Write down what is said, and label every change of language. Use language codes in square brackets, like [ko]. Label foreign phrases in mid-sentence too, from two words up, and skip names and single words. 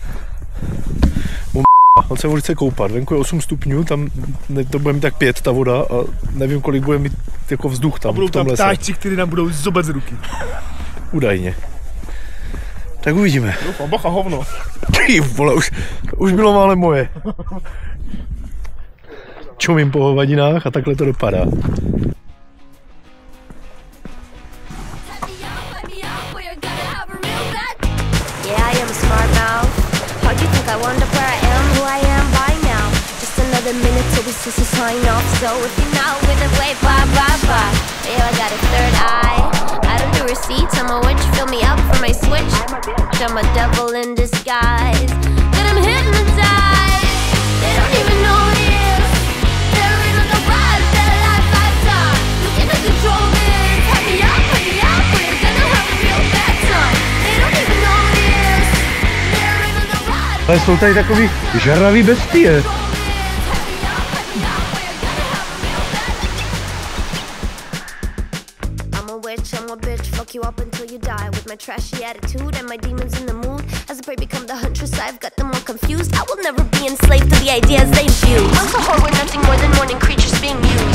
[cs] On se chce koupat, venku je 8 stupňů, tam to bude mít tak 5 ta voda a nevím, kolik bude mít jako vzduch tam A budou v tom tam lese. ptáčci, kteří nám budou zobat z ruky. Údajně. Tak uvidíme. Doufám, bacha hovno. Ty vole, už bylo málem moje. Čumím po hovadinách a takhle to dopadá. [en] Yeah, I am a smart mouth. How do you think I wound up where I am, who I am by now? Just another minute till we just sign off. So if you're not with us, wait, bye, bye, bye. Yeah, I got a third eye. I don't do receipts, I'm a witch. Fill me up for my switch. I'm a devil in disguise. But I'm hypnotized. They don't even know this. They're in on the ride of their life lifetime. You cannot control this. Hype me up, we're gonna have a real bad time. They don't even know this. They're in on the ride. [cs] Ale jsou tady takový žravý bestie. [en] I'm a bitch, fuck you up until you die. With my trashy attitude and my demons in the mood. As the prey become the huntress, I've got them all confused. I will never be enslaved to the ideas they infuse. Once a whore, we're nothing more than morning creatures being used.